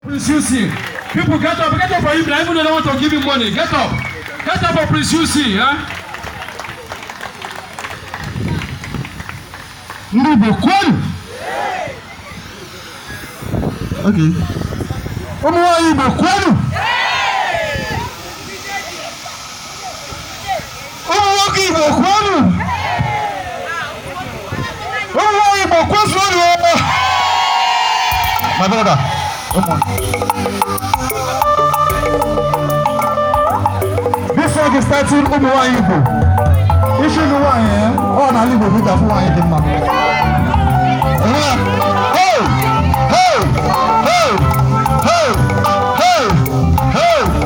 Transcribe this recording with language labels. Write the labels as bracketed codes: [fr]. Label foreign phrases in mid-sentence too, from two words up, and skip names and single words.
[en] Prince U C. People get up, get up for him. I even don't want to give him money. Get up. Get up for Prince U C, huh? [ig] Ndị Igbo kwenu. Okay. Ụmụ nwaanyị Igbo kwenu. Ụmụ nwoke Igbo, kwuonu! Ụmụ nwaanyị Igbo, kwezuonu! [en] My brother, come on. This song is titled Ụmụ nwaanyị Igbo. [ig] Isi ụmụ nwaanyị, [en] eh? [ig] Ọ n'ala Igbo ka ị ga-afụ nwaanyị dị mma. Hey! Hey! Hey! Hey! Hey! Hey! Hey!